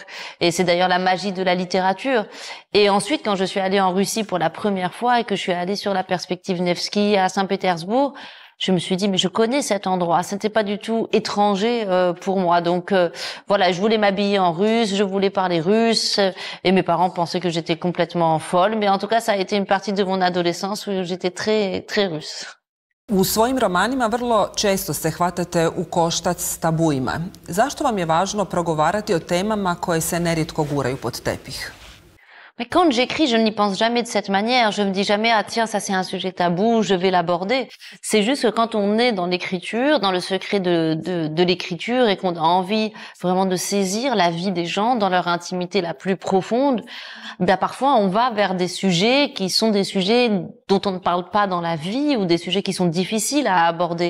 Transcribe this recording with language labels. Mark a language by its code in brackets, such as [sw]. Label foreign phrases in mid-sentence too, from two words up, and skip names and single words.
[fr] Et c'est d'ailleurs la magie de la littérature. Et ensuite, quand je suis allée en Russie pour la première fois et que je suis allée sur la perspective Nevsky à Saint-Pétersbourg, je me suis dit, mais je connais cet endroit, ce n'était pas du tout étranger pour moi. Donc voilà, je voulais m'habiller en russe, je voulais parler russe, et mes parents pensaient que j'étais complètement folle. Mais en tout cas, ça a été une partie de mon adolescence où j'étais très, très russe. [hr] U svojim romanima vrlo često se hvatate u koštac s tabuima. Zašto vam je važno progovarati o temama koje se nerijetko guraju pod tepih? [fr] Mais quand j'écris, je n'y pense jamais de cette manière. Je me dis jamais, ah tiens, ça c'est un sujet tabou, je vais l'aborder. C'est juste que quand on est dans l'écriture, dans le secret de l'écriture et qu'on a envie vraiment de saisir la vie des gens dans leur intimité la plus profonde, ben parfois on va vers des sujets qui sont des sujets dont on ne parle pas dans la vie ou des sujets qui sont difficiles à aborder.